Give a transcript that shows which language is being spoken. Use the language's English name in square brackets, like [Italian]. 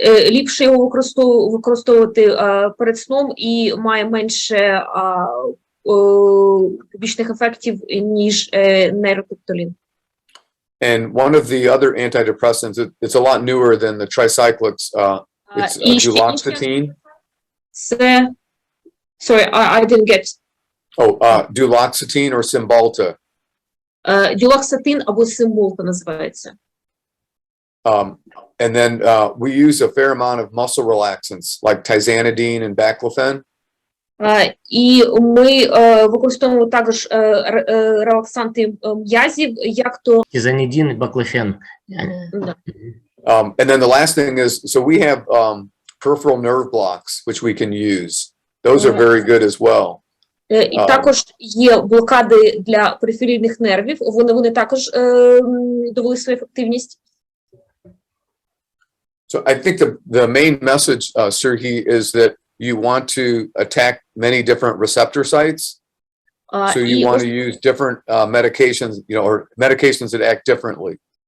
[Ukrainian] Ліпше його використовувати перед сном і має менше побічних ефектів, ніж нейропептолін. [English] And one of the other antidepressants, it's a lot newer than the tricyclics. It's duloxetine. Sorry, I didn't get. Duloxetine or Cymbalta. [Ukrainian] Duloxetine або Cymbalta називається. [English] And then we use a fair amount of muscle relaxants like tizanidine and baclofen. [Ukrainian] І ми використовуємо також релаксанти м'язів, як то Тизанидин і баклофен. [English] And then the last thing is, so we have peripheral nerve blocks, which we can use. Those are very good as well. [Ukrainian] І також є блокади для периферійних нервів, вони також довели свою ефективність. [English] So I think the main message, Serhi, is that you want to attack many different receptor sites. So you want to use different medications, or medications that act differently.